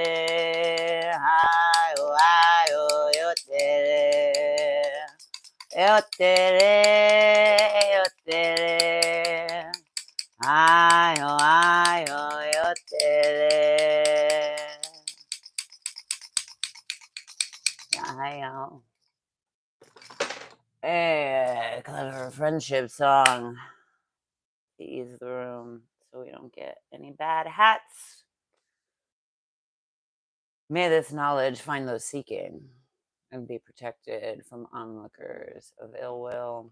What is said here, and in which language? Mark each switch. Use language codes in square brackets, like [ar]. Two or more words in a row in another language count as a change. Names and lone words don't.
[en] ayo, ayo, yo te ayo, ayo, yo te ayo. Clever friendship song to ease the room so we don't get any bad hats. May this knowledge find those seeking and be protected from onlookers of ill will.